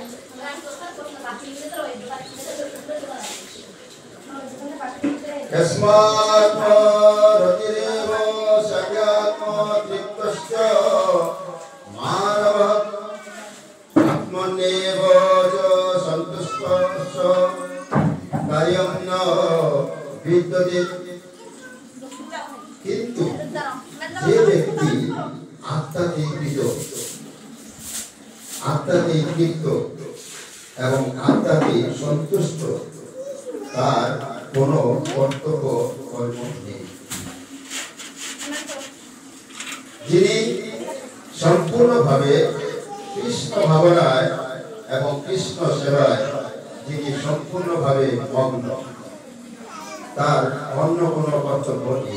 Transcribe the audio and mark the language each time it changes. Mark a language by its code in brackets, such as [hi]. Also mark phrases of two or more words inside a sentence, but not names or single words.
[sa] यस्मात्मरतिरेव सत्यात्मतृप्तश्च मानवः आत्मन्येव च सन्तुष्टश्च कार्यं न विद्यते। [bn] किन्तु যে ব্যক্তি আত্মাতে তৃপ্ত এবং আত্মাতে সন্তুষ্ট তার কোনো কর্তব্য কর্ম নেই। যিনি সম্পূর্ণভাবে কৃষ্ণ ভাবনায় এবং কৃষ্ণ সেবায় যিনি সম্পূর্ণভাবে মগ্ন, তার অন্য কোনো কর্তব্য নেই।